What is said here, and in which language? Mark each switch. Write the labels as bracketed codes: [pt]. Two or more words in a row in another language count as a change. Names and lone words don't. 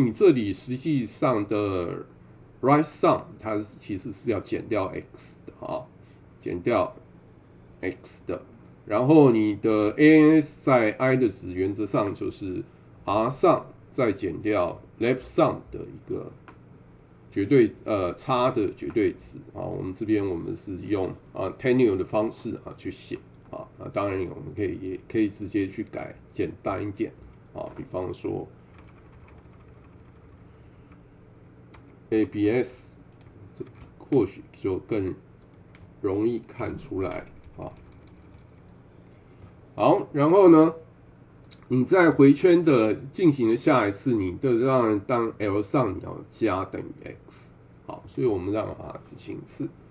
[zh] 你這裡實際上的 [en] right sum [zh] 它其實是要減掉 x 的減掉 x 的，然後你的 ans 在 i 的值原則上就是 [en] r sum [zh] 再減掉 [en] left sum [zh] 的一個絕對差的絕對值我們這邊我們是用Tenure 的方式去寫當然我們也可以直接去改簡單一點比方說 ABS 這或許就更容易看出來好，然後呢你在回圈的進行的下一次，你的讓當 L 上你要加等於 x， 好，所以我們讓它執行一次，